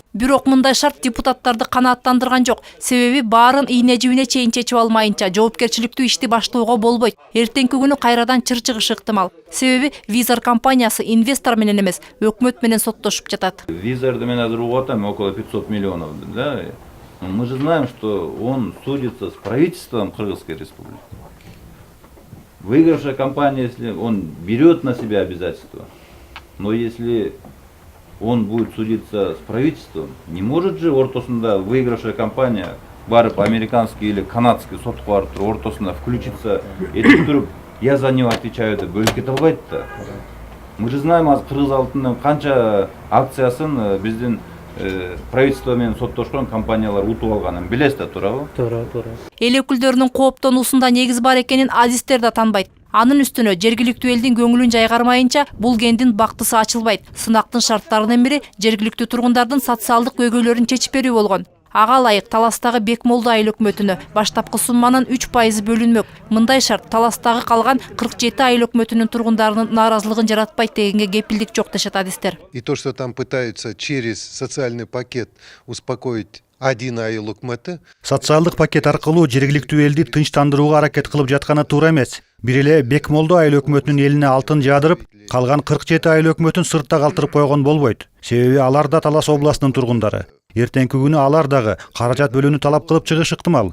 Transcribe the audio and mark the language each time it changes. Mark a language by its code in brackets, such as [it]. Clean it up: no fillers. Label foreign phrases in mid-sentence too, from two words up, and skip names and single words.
[ky] Бирок мындай шарт депутаттарды канааттандырган жок. Себеби баарын ийне жибине чейин чечип алмайынча жоопкерчиликтүү ишти баштоого болбойт. Эртеңки күнү кайрадан чыр чыгышы ыктымал. Себеби Визор компаниясы инвестор менен эмес, өкмөт менен соттошуп жатат. Визорду мен азыр угуп атам, [ru] около 500 миллионов, да? Мы же знаем, что он судится с правительством Кыргызской республики. Выигравшая компания, если он берет на себя обязательства, но если он будет судиться с правительством, не может же ортосунда выигравшая компания барып американский или канадский [ky] сотко барып ортосунда [ru] включиться, [ky] этип туруп, [ru] я за него отвечаю [ky] деп бөлүп кете албайт да. [ru] Мы же знаем, [ky] азыр Кыргыз Алтындын канча акциясын биздин правительство менен соттошкон компаниялар утуп алганын билесиз да, туурабы? Туура. Эл өкүлдөрүнүн кооптонуусунда негиз бар экенин адистер да танбайт. Анын үстүнө жергиликтүү элдин көңүлүн жайгармайынча бул кендин бактысы ачылбайт. Сынактын шарттарынын бири жергиликтүү тургундардын социалдык көйгөйлөрүн чечип берүү болгон. Ага ылайык Таластагы Бекмолду айыл өкмөтүнө баштапкы сумманын 3% бөлүнмөк. Мындай шарт Таластагы калган 47 айыл өкмөтүнүн тургундарынын нааразылыгын жаратпайт дегенге кепилдик жок дешет адистер. [ru] И то, что там пытаются через социальный пакет успокоить один [ky] айыл өкмөтү. Социалдык пакет аркылуу жергиликтүү элди тынчтандырууга аракет кылып жатканы туура эмес. Бир эле Бекмолду айыл өкмөтүнүн элине алтын жаадырып, калган 47 айыл өкмөтүн сыртта калтырып койгон болбойт. Себеби алар да Талас областынын тургундары. Эртеңки күнү алар дагы каражат бөлүүнү талап кылып чыгышы ыктымал.